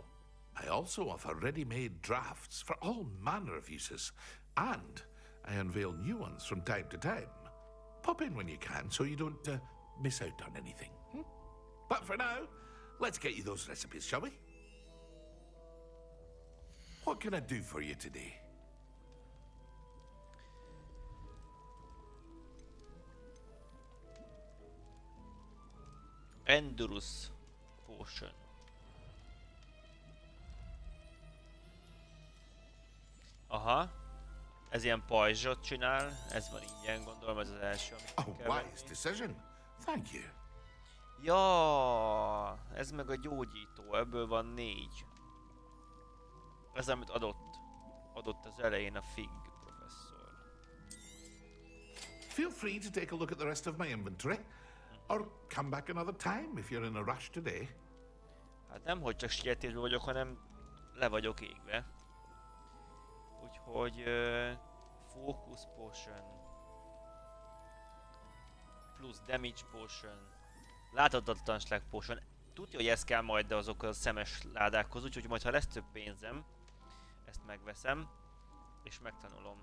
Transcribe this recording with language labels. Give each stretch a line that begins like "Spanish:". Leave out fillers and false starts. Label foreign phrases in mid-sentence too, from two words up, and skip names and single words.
English: I also offer ready-made drafts for all manner of uses, and I unveil new ones from time to time. Pop in when you can so you don't miss out on anything. But for now, let's get you those recipes, shall we? What can I do for you today? Endurus Potion. Aha.
Hungarian: Ez ilyen pajzsot csinál, ez van ingyen, gondolom, ez az első, amit
English: A
Hungarian: meg kell venni.
English: wise decision. Thank you.
Hungarian: Ja, ez meg a gyógyító, ebből van 4. Ez amit adott az elején a Fig professzor.
English: Feel free to take a look at the rest of my inventory, or come back another time if you're in a rush today.
Hungarian: Hát nem, hogy csak sietésben vagyok, hanem le vagyok égve. Úgyhogy Focus Potion plusz Damage Potion, láthatatlanság Potion. Tudja, hogy ez kell majd azokhoz a szemes ládákhoz, úgyhogy majd ha lesz több pénzem, ezt megveszem, és megtanulom.